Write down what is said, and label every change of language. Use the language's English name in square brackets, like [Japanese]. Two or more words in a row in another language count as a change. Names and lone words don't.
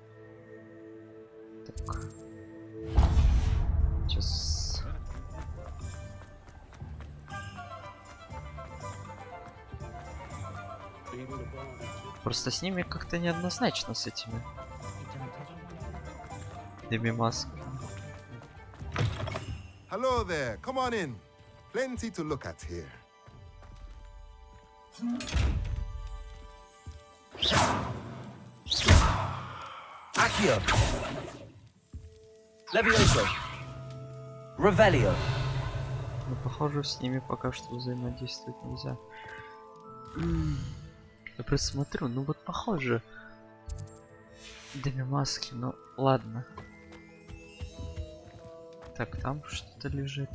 [Russian] Так. Сейчас. Просто с ними как-то неоднозначно, с этими Деми-масками. [English] Hello there. Come on in. Plenty to look at here. [Russian] Accio. Levioso. Revelio. Но похоже, с ними пока что взаимодействовать нельзя. Я просто смотрю, ну вот похоже. Деми-маски, ну ладно. Так, там что-то лежит.